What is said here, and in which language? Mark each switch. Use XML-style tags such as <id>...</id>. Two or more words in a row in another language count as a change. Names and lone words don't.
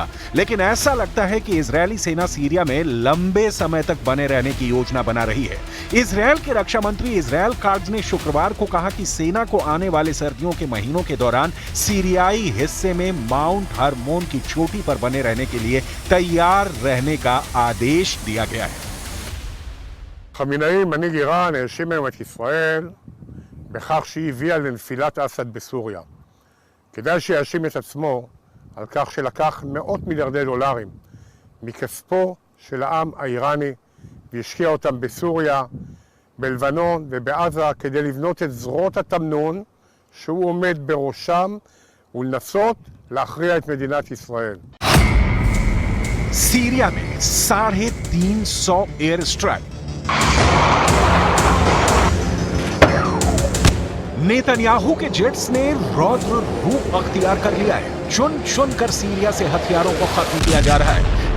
<hi>लेकिन ऐसा लगता है कि इजरायली सेना सीरिया में लंबे समय तक बने रहने की योजना बना रही है। इजरायल के रक्षा मंत्री इजरायल काट्ज ने शुक्रवार को कहा कि सेना को आने वाले सर्दियों के महीनों के दौरान सीरियाई हिस्से में माउंट हरमोन की चोटी पर बने रहने के लिए तैयार रहने का आदेश दिया गया है।</hi> <he>חמינאי, מנהיג איראן, האשים היום את ישראל בכך שהיא הביאה לנפילת אסד בסוריה. כדאי שיאשים את עצמו על כך שלקח מאות מיליארדי דולרים מכספו של העם האיראני והשקיע אותם בסוריה, בלבנון ובעזה כדי לבנות את זרועות התמנון שהוא עומד בראשם ולנסות להכריע את מדינת ישראל.</he> <hi>सीरिया में 350</hi> <en>air strike.</en> <hi>नेतन्याहू के जेट्स ने रौद्र रूप अख्तियार कर लिया है। चुन चुन कर सीरिया से हथियारों को खत्म किया जा रहा है।</hi>